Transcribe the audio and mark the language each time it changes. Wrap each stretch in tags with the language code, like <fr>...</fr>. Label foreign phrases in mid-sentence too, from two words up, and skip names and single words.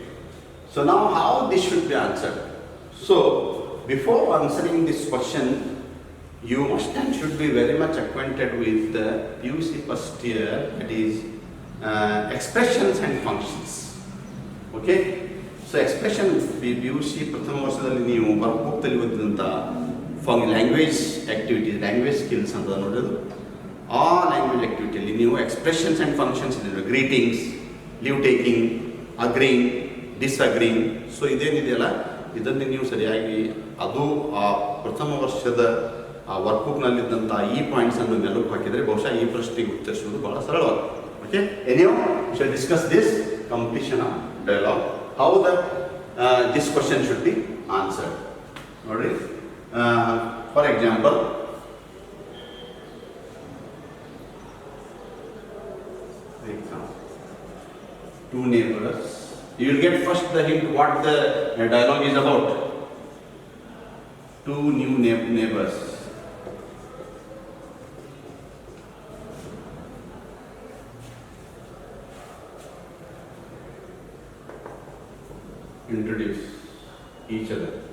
<en>So now how this should be answered? So before answering this question, you must and should be very much acquainted with the PUC first year, that is expressions and functions. Okay? So expression PUC</en> <kn>ಪ್ರಥಮ ವರ್ಷದಲ್ಲಿ ನೀವು workbook ತಲ್ಲಿ ಒದ್ದಂತ</kn> <en>language activities, language skills</en> <kn>ಅಂತ ನೋಡೋದು. ಆ ಲ್ಯಾಂಗ್ವೇಜ್ ಆಕ್ಟಿವಿಟಿಯಲ್ಲಿ ನೀವು</kn> <en>expressions and functions</en> <kn>ಇದೆ,</kn> <en>greetings, leave taking, agreeing, disagreeing.</en> <kn>ಸೊ ಇದೇನಿದೆಯಲ್ಲ ಇದನ್ನು ನೀವು ಸರಿಯಾಗಿ ಅದು ಆ ಪ್ರಥಮ ವರ್ಷದ ಆ ವರ್ಕ್ಬುಕ್ನಲ್ಲಿದ್ದಂಥ ಈ ಪಾಯಿಂಟ್ಸನ್ನು ಮೆಲುಕು ಹಾಕಿದರೆ ಬಹುಶಃ ಈ ಪ್ರಶ್ನೆಗೆ ಉತ್ತರಿಸುವುದು ಬಹಳ ಸರಳವಾಗಿದೆ.</kn> <en>okay, anyhow shall discuss this completion of dialogue, how the this question should be answered. ನೋಡ್ರಿ, for example, two neighbors. You will get first the hint what the dialogue is about. Two new neighbors. Introduce each other.</en>